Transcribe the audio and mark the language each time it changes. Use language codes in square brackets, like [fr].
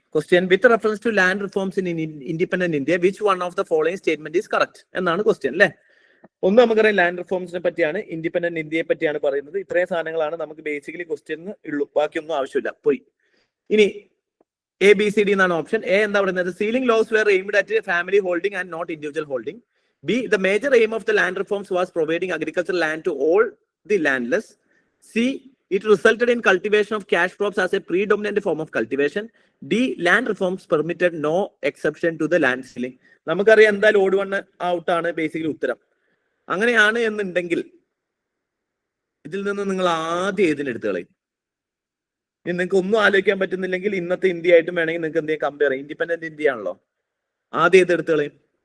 [en] Question: with reference to land reforms in independent India, which one of the following statement is correct? [ml] എന്നാണ് question അല്ലേ. ഒന്ന് നമുക്കറിയാം land റിഫോംസിനെ പറ്റിയാണ്, independent ഇന്ത്യയെ പറ്റിയാണ് പറയുന്നത്. ഇത്രയും സാധനങ്ങളാണ് നമുക്ക് ബേസിക്കലി ക്വസ്റ്റ്യന് ഉള്ളൂ, ബാക്കിയൊന്നും ആവശ്യമില്ല, പോയി. ഇനി ABCD എന്നാണ് ഓപ്ഷൻ. എ എന്താ പറയുന്നത്? [en] Ceiling laws were aimed at family holding and not individual holding. B the major aim of the land reforms was providing agriculture land to all the landless. [ml] C [en] it resulted in cultivation of cash crops as a predominant form of cultivation. D land reforms permitted no exception to the land ceiling. [ml] നമുക്കറിയാം എന്തായാലും ഓട് one out ആണ് basically ഉത്തരം. അങ്ങനെയാണ് എന്നുണ്ടെങ്കിൽ ഇതിൽ നിന്ന് നിങ്ങൾ ആദ്യം ഏതിനെടുത്ത് കളയും. ഇനി നിങ്ങൾക്ക് ഒന്നും ആലോചിക്കാൻ പറ്റുന്നില്ലെങ്കിൽ ഇന്നത്തെ ഇന്ത്യ ആയിട്ടും വേണമെങ്കിൽ നിങ്ങൾക്ക് എന്തെങ്കിലും കമ്പയർ ചെയ്യാം. ഇൻഡിപെൻഡന്റ് ഇന്ത്യ ആണല്ലോ, ആദ്യം ഏത് എടുത്ത് കളയും?